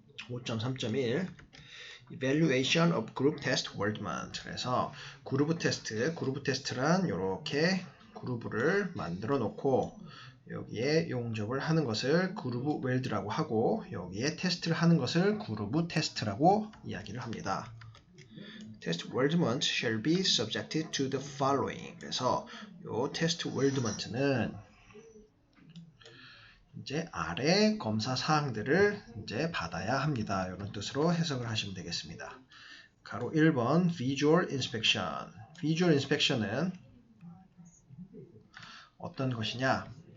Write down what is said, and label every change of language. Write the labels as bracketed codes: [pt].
[en] 5.3.1 Evaluation of Group Test Wordment. [ko] 그래서 그룹 테스트란 이렇게 그룹을 만들어 놓고 여기에 용접을 하는 것을 그룹 웰드라고 하고 여기에 테스트를 하는 것을 그룹 테스트라고 이야기를 합니다. [en] Test wordment shall be subjected to the following. [ko] 그래서 이 테스트 wordment는 이제 아래 검사 사항들을 이제 받아야 합니다. 이런 뜻으로 해석을 하시면 되겠습니다. 가로 1번 Visual Inspection. Visual Inspection은 어떤 것이냐?